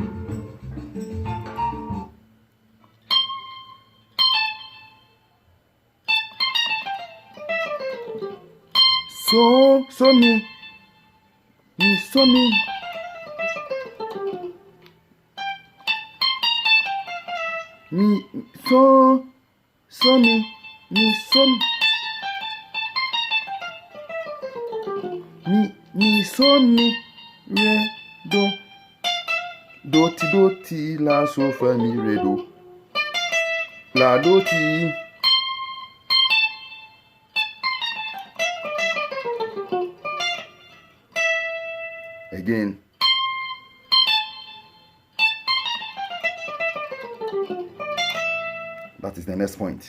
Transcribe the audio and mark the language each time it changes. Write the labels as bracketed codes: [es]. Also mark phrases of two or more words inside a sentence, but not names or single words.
[en] So mi so mi. Mi so mi so mi so mi re do ti la so fa mi re do la do ti. Again. That is the next point.